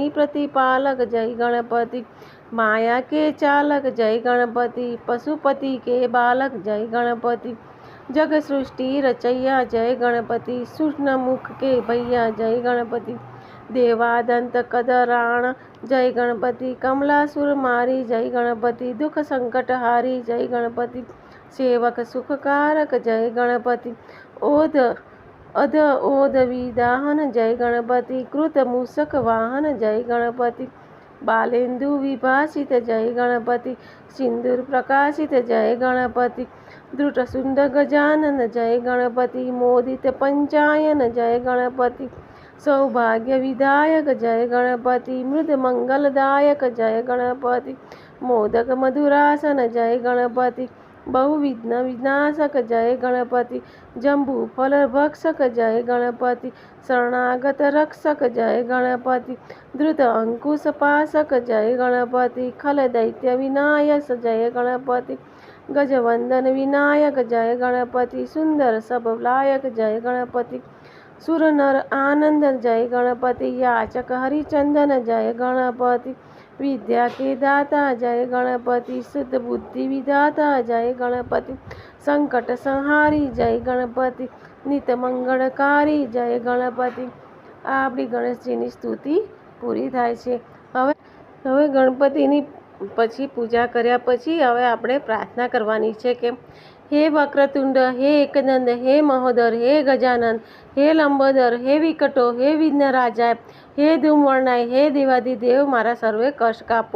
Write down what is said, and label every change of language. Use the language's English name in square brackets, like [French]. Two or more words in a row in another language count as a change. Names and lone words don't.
[Hindi] प्रतिपालक, जय गणपति माया के चालक, जय गणपति पशुपति के बालक, जय गणपति जग सृष्टि रचैया, जय गणपति सूक्ष्म मुख के भैया, जय गणपति देवादंत कदराण, जय गणपति कमलासुर मारी, जय गणपति दुख संकट हारी, जय गणपति सेवक सुखकारक, जय गणपति ओध अध ओध विदाहन, जय गणपति कृत मूषक वाहन, जय गणपति बालेन्दु विभाषित, जय गणपति सिंदूर प्रकाशित, जय गणपति द्रुतसुंद गजानन, जय गणपति मोदित पंचायन, जय गणपति सौभाग्य विधायक, जय गणपति मृद मंगलदायक, जय गणपति मोदक मधुरासन, जय गणपति बहुविघ्न विनाशक, जय गणपति जम्बू फल भक्षक, जय गणपति शरणागत रक्षक, जय गणपति द्रुत अंकुश पाशक, जय गणपति खल दैत्य विनायक, जय गणपति गजवंदन विनायक, जय गणपति सुंदर सब लायक, जय गणपति सुर नर आनंद, जय गणपति याचक हरिचंदन, जय गणपति विद्या के दाता, जय गणपति शुद्ध बुद्धि विदाता, जय गणपति संकट संहारी, जय गणपति नित मंगलकारी, जय गणपति। [Gujarati] આપણી ગણેશજીની સ્તુતિ પૂરી થાય છે। હવે ગણપતિની પછી પૂજા કર્યા પછી હવે આપણે પ્રાર્થના કરવાની છે કે હે વક્રતુંડ, હે એકદંડ, હે મહોદર, હે ગજાનન, હે લંબોદર, હે વિકટો, હે વિઘ્નરાજાય, હે ધૂમવર્ણાય, હે દેવાધિદેવ, મારા સર્વે કષ્ટ કાપો।